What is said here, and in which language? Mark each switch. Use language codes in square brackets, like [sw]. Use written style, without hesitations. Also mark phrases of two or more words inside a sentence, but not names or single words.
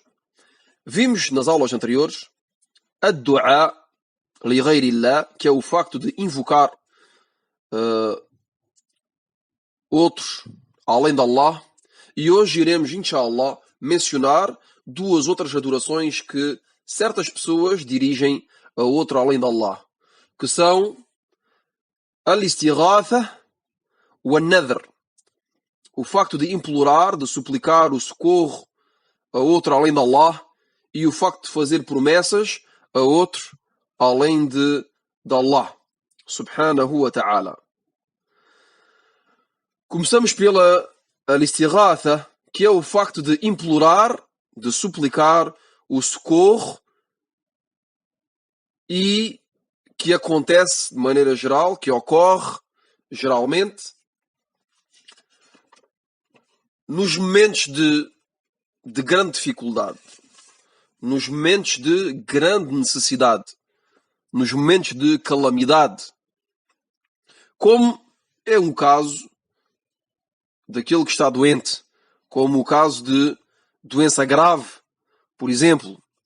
[pt] Vimos nas aulas anteriores a [ar] دعاء لغير الله, [pt] que é o facto de invocar outros além de Allah, e hoje iremos, inshallah, mencionar duas outras adorações que certas pessoas dirigem a outro além de Allah, que são [ar] الاستغاثة والنذر, [pt] o facto de implorar, de suplicar o socorro a outro além de Allah, e o facto de fazer promessas a outro além de Allah [ar] سبحانه وتعالى. [pt] Começamos pela al-istighatha, que é o facto de implorar, de suplicar o socorro, e que acontece de maneira geral, que ocorre geralmente nos momentos de grande dificuldade, nos momentos de grande necessidade, nos momentos de calamidade, como é um caso daquele que está doente, como o caso de doença grave, por exemplo.